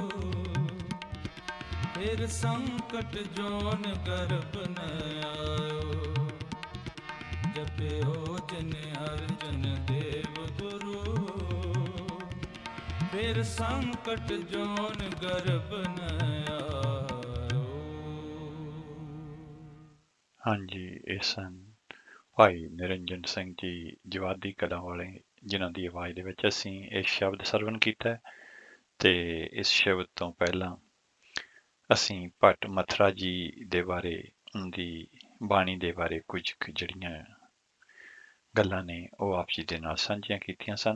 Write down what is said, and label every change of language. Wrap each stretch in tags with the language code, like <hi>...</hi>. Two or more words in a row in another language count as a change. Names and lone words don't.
<bra>फिर संकट जोन गर्भ न आयो जपियो जिन अर्जन देव गुरु फिर संकट जोन गर्भ न आयो।</bra> <pa>ਹਾਂਜੀ ਇਹ ਸਨ ਭਾਈ ਨਿਰੰਜਨ ਸਿੰਘ ਜੀ ਜਵਾਦੀ ਕਲਾਂ ਵਾਲੇ ਜਿਨ੍ਹਾਂ ਦੀ ਆਵਾਜ਼ ਦੇ ਵਿੱਚ ਅਸੀਂ ਇਹ ਸ਼ਬਦ ਸਰਵਣ ਕੀਤਾ ਹੈ। ਤੇ ਇਸ ਸ਼ਬਦ ਤੋਂ ਪਹਿਲਾਂ ਅਸੀਂ ਭੱਟ ਮਥੁਰਾ ਜੀ ਦੇ ਬਾਰੇ ਦੀ ਬਾਣੀ ਦੇ ਬਾਰੇ ਕੁਝ ਕੁ ਜਿਹੜੀਆਂ ਗੱਲਾਂ ਨੇ ਉਹ ਆਪ ਜੀ ਦੇ ਨਾਲ ਸਾਂਝੀਆਂ ਕੀਤੀਆਂ ਸਨ।</pa>